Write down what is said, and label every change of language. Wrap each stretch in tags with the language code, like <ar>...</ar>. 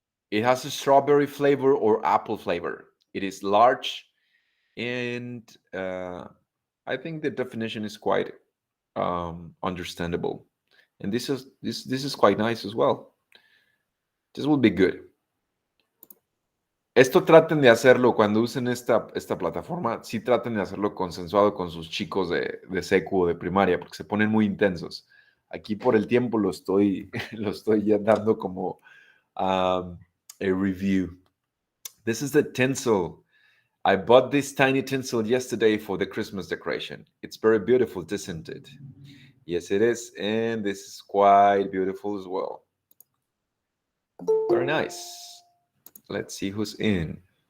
<en>It has a strawberry flavor or apple flavor. It is large, and I think the definition is quite understandable. And this is quite nice as well. This will be good.</en> <es>Esto traten de hacerlo cuando usen esta plataforma. Sí traten de hacerlo consensuado con sus chicos de secu o de primaria, porque se ponen muy intensos. Aquí por el tiempo lo estoy ya dando como a review.</es> <en>This is the tinsel. I bought this tiny tinsel yesterday for the Christmas decoration. It's very beautiful, isn't it? Yes, it is. And this is quite beautiful as well. Very nice. Let's see who's in.</en>